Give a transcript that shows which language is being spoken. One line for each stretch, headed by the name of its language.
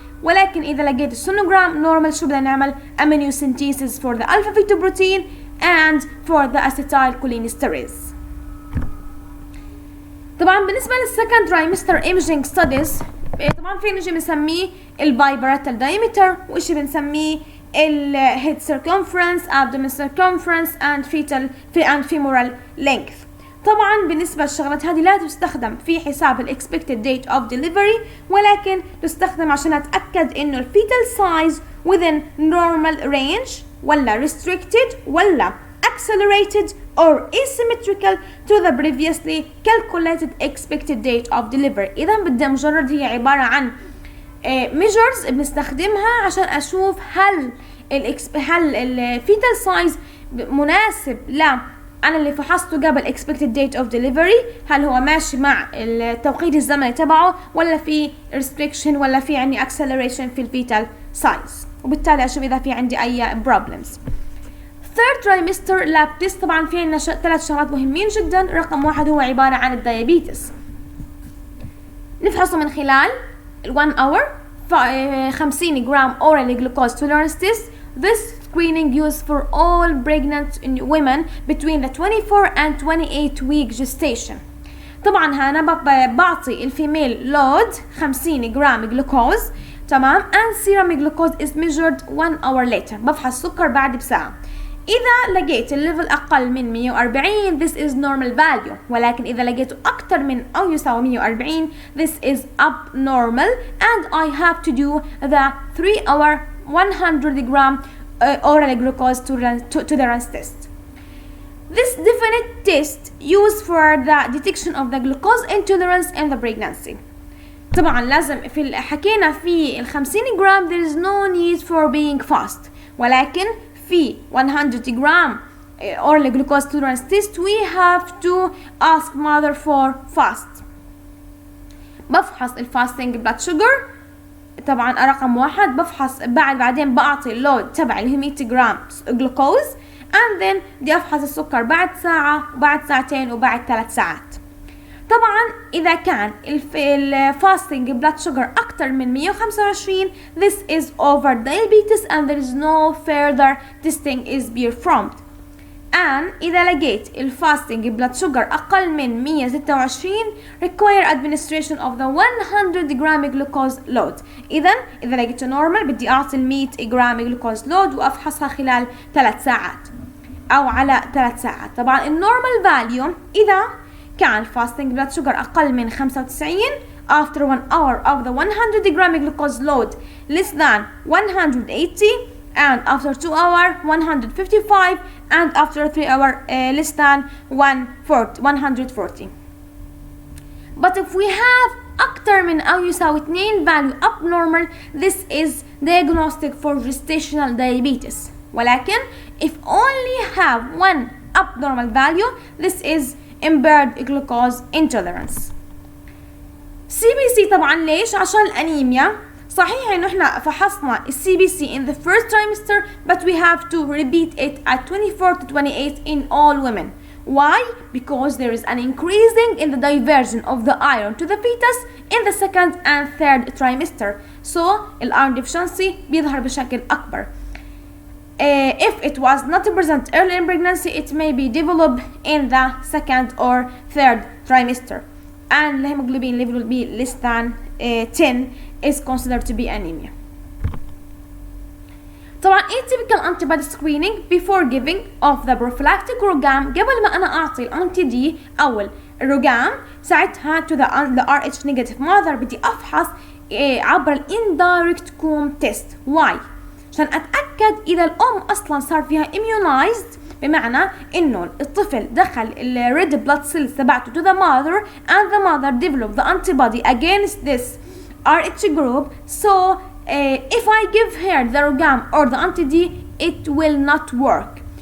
Arabic: ولكن اذا لقيت السونوجرام نورمال شو بدنا نعمل؟
English: amniocentesis for the alpha fetoprotein and for the acetylcholinesterase.
Arabic: طبعا بالنسبه للسكند ترايمستر ايمجينج ستاديز طبعا في نجي بنسميه البايبراتال دايمتر، وإشي بنسميه الهيد circumference,
English: abdomen circumference and femoral length.
Arabic: طبعا بالنسبة للشغلات هذه لا تستخدم في حساب ال
English: expected date of delivery،
Arabic: ولكن تستخدم عشان أتأكد إنه ال
English: fetal size within normal range ولا restricted ولا accelerated or asymmetrical to the previously calculated expected date of delivery.
Arabic: إذا بدي مجرد هي عبارة عن measures بنستخدمها عشان أشوف هل ال fetal size مناسب أنا اللي فحصته قبل expected date of delivery، هل هو ماشي مع التوقيت الزمني تبعه ولا في restriction ولا في عندي acceleration في fetal size، وبالتالي أشوف إذا في عندي أي problems.
English: third trimester lab test
Arabic: طبعا في عندنا 3 شغلات مهمين جدا. رقم 1 هو عبارة عن الديابيتس، نفحصه من خلال 1 hour 50 جرام
English: oral glucose tolerance test. This screening used for all pregnant women between the 24 and 28 week gestation.
Arabic: طبعا أنا بعطي الفيميل load 50 جرام جلوكوز، تمام،
English: and serum glucose is measured 1 hour later.
Arabic: بفحص سكر بعد بساعة. إذا لقيت الليفل أقل من
English: 140 this is normal value،
Arabic: ولكن إذا لقيته أكثر من أو يساوي
English: 140 this is abnormal and I have to do the 3 hour 100 gram oral glucose tolerance test. This definite test used for the detection of the glucose intolerance in the pregnancy.
Arabic: طبعا لازم في حكينا في
English: 50 جرام there is no need for being fast، ولكن في 100 جرام oral glucose tolerance test we have to ask mother for fast.
Arabic: بفحص الفاستنج بلاد شوجر طبعا رقم 1، بفحص بعدين بعطي اللود تبع ال 100 جرام جلوكوز and then بدي افحص السكر بعد ساعة وبعد ساعتين وبعد 3 ساعات. طبعا إذا كان
English: fasting blood sugar أكتر من 125 this is over diabetes and there is no further testing is performed. and
Arabic: إذا لقيت
English: fasting blood sugar أقل من 126 require administration of the 100 gram glucose load.
Arabic: إذا لقيته normal بدي أعطي 100 جرام glucose load وأفحصها خلال 3 ساعات أو على 3 ساعات. طبعا النورمال فاليو إذا كان
English: fasting blood sugar أقل من 95 after 1 hour of the 100 gram glucose load less than 180 and after 2 hours 155 and after 3 hours less than 140. But if we have
Arabic: أكتر من أو يساوي
English: 2 value abnormal this is diagnostic for gestational diabetes. ولكن if only have 1 abnormal value this is impaired glucose intolerance.
Arabic: CBC طبعا ليش؟ عشان الأنيميا. صحيح إنه إحنا فحصنا
English: CBC in the first trimester but we have to repeat it at 24 to 28 in all women. Why? Because there is an increasing in the diversion of the iron to the fetus in the second and third trimester. So iron deficiency
Arabic: بيظهر بشكل أكبر.
English: If it was not present early in pregnancy it may be developed in the second or third trimester. And the hemoglobin level will be less than 10 is considered to be anemia. طبعا atypical antibody screening before giving of the prophylactic ROGAM.
Arabic: قبل ما أنا أعطي الأنتي دي أو الروجام ساعتها
English: to the RH negative mother
Arabic: بدي أفحص عبر indirect comb test.
English: Why؟
Arabic: عشان أتأكد إذا الأم أصلا صار فيها
English: immunized
Arabic: بمعنى إنه الطفل دخل
English: red blood cells تبعته to the mother and the mother developed the antibody against this RH group. So if I give her the ROGAM or the anti-D it will not work.